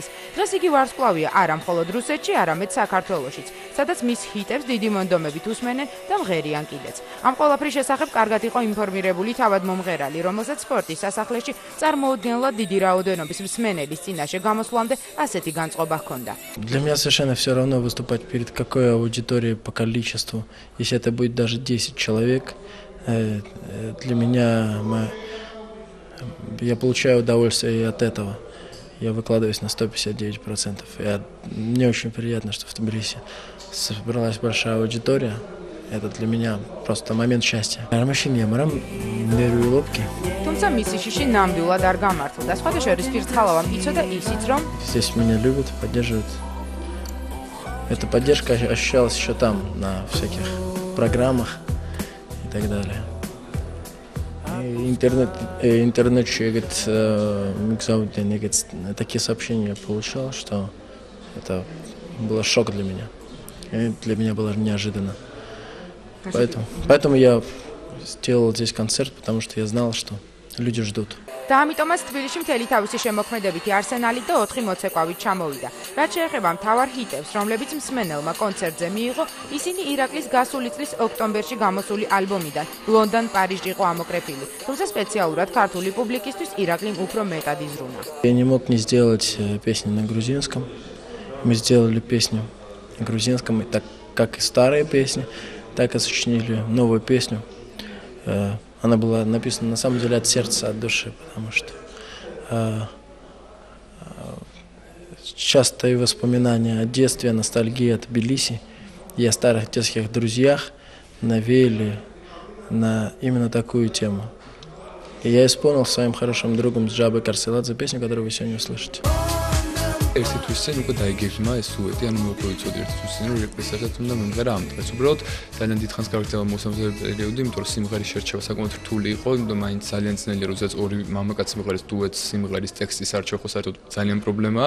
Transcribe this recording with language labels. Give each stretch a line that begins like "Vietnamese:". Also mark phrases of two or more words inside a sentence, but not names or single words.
Georgian: დღეს იგი ვარსკვლავია არა მხოლოდ რუსეთში, არამედ საქართველოშიც, სადაც მის ჰიტებს დიდი მონდომებით უსმენენ და მღერიან კიდეც. ამ ყველაფრის შესახებ კარგად იყო ინფორმირებული თავად მომღერალი, რომელსაც სპორტის სასახლეში წარმოუდგენლად დიდი რაოდენობის მსმენელის წინაშე გამოსვლამდე ასეთი განწყობა ჰქონდა.
Russian: Для меня совершенно все равно выступать перед какой аудиторией по количеству, если это будет даже 10 человек, для меня я получаю удовольствие и от этого. Я выкладываюсь на 159%. Мне очень приятно, что в Тбилиси собралась большая аудитория. Это для меня просто момент счастья.
Georgian: თუმცა მისი შიში ნამდვილად არ გამართლდა. სხვათა შორის ფირცხალავამ იცოდა ისიც, რომ
Russian: здесь меня любят, поддерживают. Эта поддержка ощущалась еще там, на всяких программах и так далее. Интернет, такие сообщения я получал, что это был шок для меня. И для меня было неожиданно. Поэтому я сделал здесь концерт, потому что я знал, что люди ждут.
Georgian: და ამიტომაც თბილისში მთელი თავისი შემოქმედებითი არსენალით და 4 მოცეკვავით ჩამოვიდა. რაც შეეხება მთავარ ჰიტებს, რომლებიც მსმენელმა კონცერტზე მიიღო, ისინი ირაკლის გასული წლის ოქტომბერში გამოსული ალბომიდან ლონდონ Париж იყო ამოკრეფილი. თუმცა სპეციალურად ქართული პუბლიკისთვის ირაკლიმ უფრო მეტად იზრუნა.
Russian: Я не мог не сделать песню на грузинском. Мы сделали песню на грузинском, так как и старые песни, так и сочинили новую песню. Она была написана на самом деле от сердца, от души, потому что частые воспоминания о детстве, ностальгия о Тбилиси и о старых детских друзьях навеяли на именно такую тему. И я исполнил своим хорошим другом Джабой Карселадзе песню, которую вы сегодня услышите.
Georgian: ერთი თვის წინ უკვე დაიგეგმა ეს უედი, ანუ მოპროიცოდი ერთი თვის წინ, რომ რეპრესიასაც უნდა მომღერა ამ დღეს. უბრალოდ ძალიან დიდხანს გავიქცევა მოსამზადებელი პერიოდი, იმიტომ რომ სიმღერის შერჩევა საკმაოდ რთული იყო, იმიტომ მაინც ძალიან ძნელია, როდესაც ორი მამაკაცი სიმღერის დუეტს სიმღერის ტექსტის არჩევა ხო საერთოდ ძალიან პრობლემაა.